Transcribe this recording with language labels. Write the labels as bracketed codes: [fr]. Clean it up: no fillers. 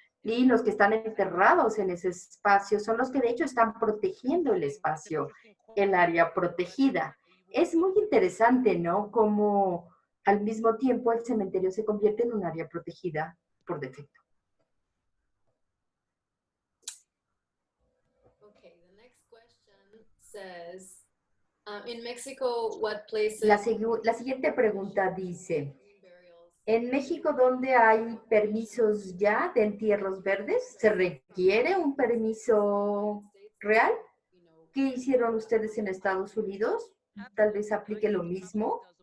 [es] Y los que están enterrados en ese espacio son los que de hecho están protegiendo el espacio, el área protegida. Es muy interesante, ¿no? Como al mismo tiempo el cementerio se convierte en un área protegida por defecto. [en] Okay, the next question says, in Mexico, what places... [es] La siguiente pregunta dice, ¿en México dónde hay permisos ya de entierros verdes? ¿Se requiere un permiso real? ¿Qué hicieron ustedes en Estados Unidos? Tal vez aplique lo mismo.